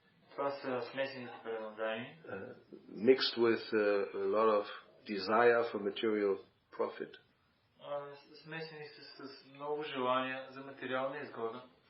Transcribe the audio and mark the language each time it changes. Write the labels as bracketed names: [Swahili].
[Bulgarian] Това са смесените преданодарени. [English] Mixed with a lot of desire for material profit. [Bulgarian] Смесени са с много желания за материална изгода.